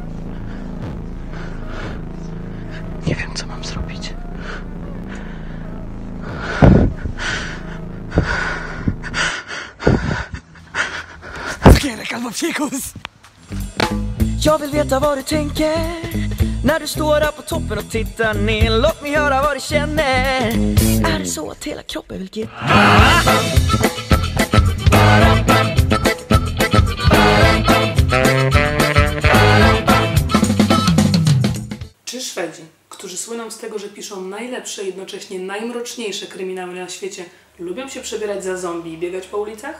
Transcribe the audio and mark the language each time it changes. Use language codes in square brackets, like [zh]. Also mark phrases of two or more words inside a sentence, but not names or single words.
[pl] Nie wiem, co mam zrobić. Cukierek albo psikus! [sv] Jag vill veta vad du tänker när du står där på toppen och tittar ner. Låt mig höra vad du känner. Är det så att hela kroppen vill ge? [pl] Czy Szwedzi, którzy słyną z tego, że piszą najlepsze i jednocześnie najmroczniejsze kryminały na świecie, lubią się przebierać za zombie i biegać po ulicach?